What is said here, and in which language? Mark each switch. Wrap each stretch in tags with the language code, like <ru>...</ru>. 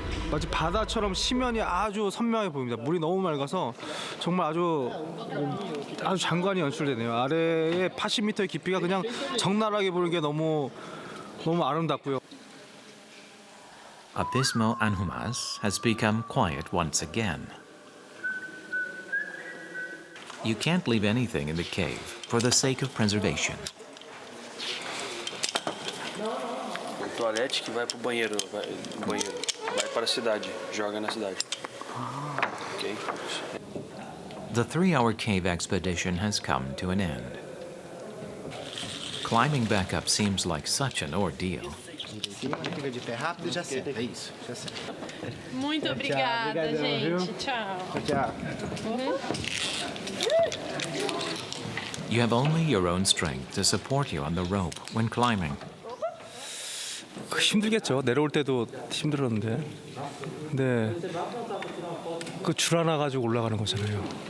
<ko>마치 바다처럼 시면이 아주 선명해 보입니다. 물이 너무 맑아서 정말 아주 장관이 연출되네요. 아래에 80m의 깊이가 그냥 적나라하게 보이게 너무 아름답고요.</ko> <en>Abismo Anhumas has become quiet once again. You can't leave anything in the cave for the sake of preservation.</en> <pt>O toalete que vai pro banheiro, vai para a cidade, joga na cidade. Ok?</pt> <en>The 3-hour cave expedition has come to an end. Climbing back up seems like such an ordeal.</en> <pt>Muito obrigada, gente. Tchau. Tchau.</pt> <en>You have only your own strength to support you on the rope when climbing.</en> <ko>힘들겠죠. 내려올 때도 힘들었는데. 근데 그 줄 하나 가지고 올라가는 거잖아요.</ko>